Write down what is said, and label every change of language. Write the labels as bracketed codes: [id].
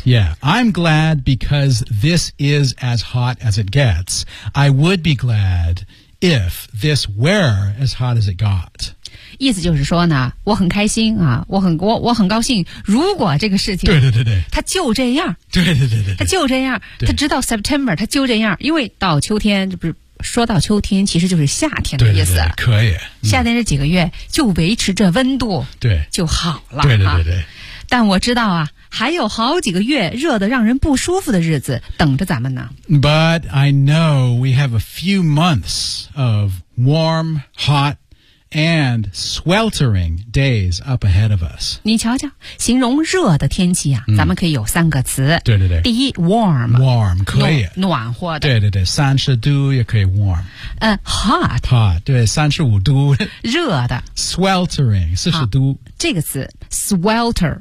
[en] Yeah, I'm glad because this is as hot as it gets. I would be glad if this were as hot as it got. [zh] 意思就是说呢，我很开心啊，我很高兴。如果这个事情，对对对对，它就这样，对对对对，它就这样，它直到 September 它就这样，因为到秋天这不是。说到秋天其实就是夏天的意思，对对对，可以、夏天这几个月就维持着温度，对，就好了，对对对对、但我知道啊还有好几个月热得让人不舒服的日子等着咱们呢。 [en] But I know we have a few months of warm, hot and sweltering days up ahead of us. [zh] 你瞧瞧形容热的天气啊、咱们可以有三个词，对对对，第一 warm, warm 可以暖和的，对对对，三十度也可以 warm、 [en] hot, [zh] hot 对，三十五度热的 sweltering 四十度，这个词 swelter,